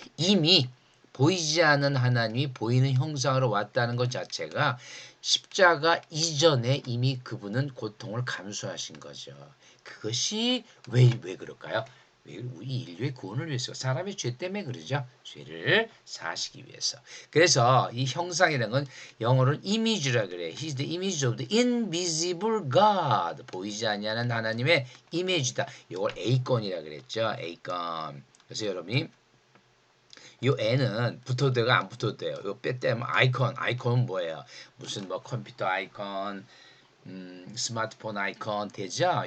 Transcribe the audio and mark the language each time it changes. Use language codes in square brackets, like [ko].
[ko] 이미 보이지 않는 하나님이 보이는 형상으로 왔다는 것 자체가 십자가 이전에 이미 그분은 고통을 감수하신 거죠. 그것이 왜 그럴까요? 우리 인류의 구원을 위해서 사람의 죄 때문에 그러죠. 죄를 사시기 위해서. 그래서 이 형상이라는 건 영어로는 이미지라 그래. [en] He's the image of the invisible God. [ko] 보이지 아니하는 하나님의 이미지다. 이걸 에이건이라 그랬죠. 에이건. 그래서 여러분이 이 N은 붙어도 되고 안 붙어도 돼요. 이거 빼떼면 아이콘은 뭐예요? 무슨 뭐 컴퓨터 아이콘, 스마트폰 아이콘 되죠?